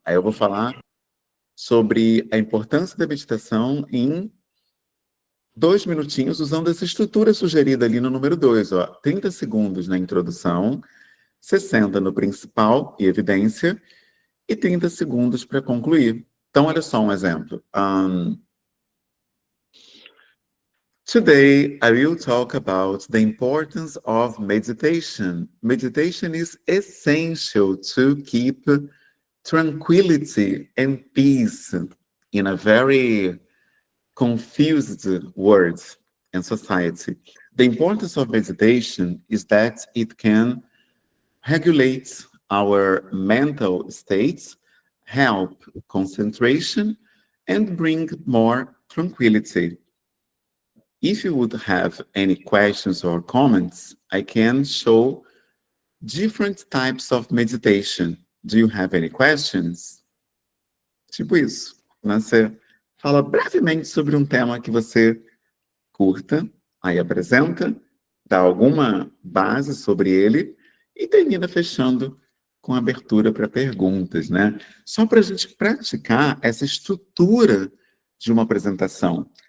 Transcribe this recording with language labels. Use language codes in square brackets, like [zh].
[pt] Aí eu vou falar sobre a importância da meditação em 2 minutinhos, usando essa estrutura sugerida ali no número 2, ó. 30 segundos na introdução, 60 no principal e evidência, e 30 segundos para concluir. Então, olha só um exemplo. [en] Today, I will talk about the importance of meditation. Meditation is essential to keep tranquility and peace in a very confused world and society. The importance of meditation is that it can regulate our mental states, help concentration, and bring more tranquility. If you would have any questions or comments, I can show different types of meditation. Do you have any questions? [pt] Tipo isso, né? Você fala brevemente sobre um tema que você curta, aí apresenta, dá alguma base sobre ele e termina fechando com abertura para perguntas, né? Só para a gente praticar essa estrutura de uma apresentação.